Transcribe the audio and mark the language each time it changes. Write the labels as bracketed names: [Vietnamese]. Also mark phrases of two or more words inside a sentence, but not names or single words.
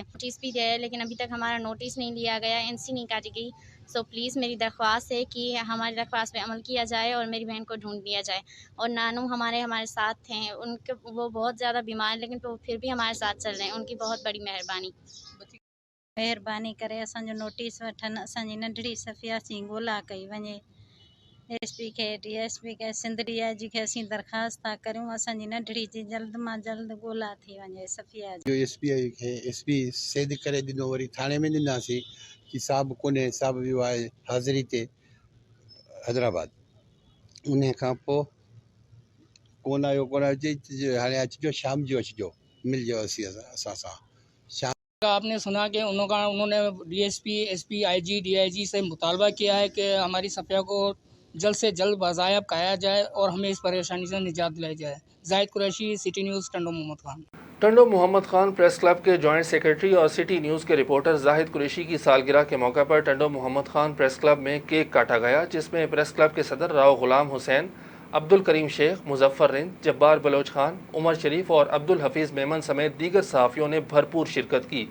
[Urdu] نوٹس بھی دیا ہے لیکن ابھی تک ہمارا نوٹس نہیں لیا گیا، NC نہیں کاٹی گئی۔ سو پلیز میری درخواست ہے کہ ہماری درخواست پہ عمل کیا جائے اور میری بہن کو ڈھونڈ لیا جائے۔ اور نانو ہمارے ساتھ تھے، وہ بہت زیادہ بیمار ہیں لیکن وہ پھر بھی ہمارے ساتھ چل رہے ہیں، ان کی بہت بڑی [Sindhi] مہربانی کرے اسانجو نوٹس وٹھن، اسانجی ننढड़ी صفिया सी ॻोल्हा कई वञे। SP के DSP के सिंध DIG के असीं दरख़्वास्त था करियूं असांजी नंढड़ी जी जल्द मां जल्द ॻोल्हा थी वञे सफ़िया जी। जो SP सेद करे ॾिनो, वरी थाणे में ॾिनासीं कि साहब कोन्हे, साहब वियो आहे हाज़िरी ते हैदराबाद। उन खां पोइ कोन आयो हाणे अचिजो, शाम जो अचिजो, मिलिजो असां सां। [Urdu] آپ نے سنا کہ انہوں نے DSP SP IG DIG سے مطالبہ کیا ہے کہ ہماری صفیہ کو جلد سے جلد بازیاب کرایا جائے اور ہمیں اس پریشانی سے نجات دلائی جائے. जाहिद कुरैशी, सिटी न्यूज़, टंडो मोहम्मद खान। ٹنڈو محمد خان پریس کلب کے [English] joint secretary [Urdu] اور سٹی نیوز کے رپورٹر زاہد قریشی کی سالگرہ کے موقع پر ٹنڈو محمد خان پریس کلب میں کیک کاٹا گیا، جس میں پریس کلب کے صدر راؤ غلام حسین، عبدالکریم شیخ، مظفر رند، جبار بلوچ خان، عمر شریف اور عبدالحفیظ میمن سمیت دیگر صحافیوں نے بھرپور شرکت کی.